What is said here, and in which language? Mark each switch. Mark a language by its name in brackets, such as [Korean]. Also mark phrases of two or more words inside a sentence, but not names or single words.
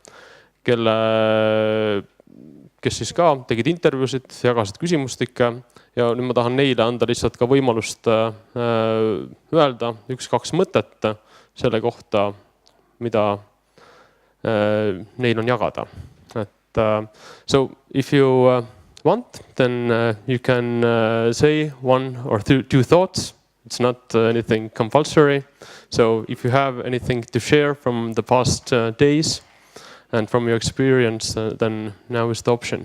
[Estonian] kes siis ka tegid intervjuusid, jagasid küsimustikke ja nüüd ma tahan neile anda lihtsalt ka võimalust öelda 1-2 mõtet selle kohta, mida neil on jagada. [English] So if you want, then you can say 1 or 2 thoughts. It's not anything compulsory. So if you have anything to share from the past days and from your experience, then now is the option.